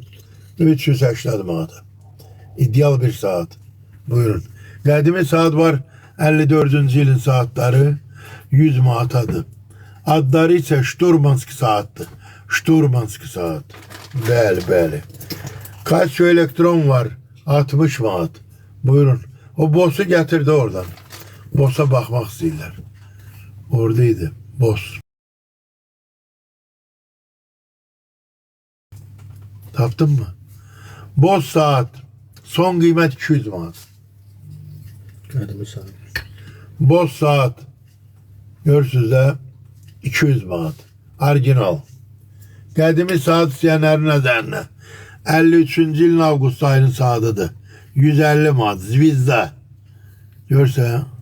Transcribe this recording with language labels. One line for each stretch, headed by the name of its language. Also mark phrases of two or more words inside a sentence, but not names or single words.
Azerbaijani: 380 manat. İdeal bir saat. Buyurun. Qədimi saat var. 54.
Turkish: ilin saatleri 100 manatadır. Adları ise Şturmanski saattir.
Azerbaijani: Şturmanski saat. Bəli. Casio elektron var. 60 manat. Buyurun.
Turkish: O boss'u getirdi oradan.
Azerbaijani: Boss'a bakmak istəyirlər.
Turkish: Oradaydı. Boss. Taptın mı? Boss saat. Son kıymet 200 manat.
Azerbaijani: Qədimi saat. Boss saat. Görürsünüz de 200 manat. Orijinal. Qədimi saat istəyənlərin nəzərinə. 53-cü ilin avqust ayının saatıdır. 150 manat. Zvizda. Görsən.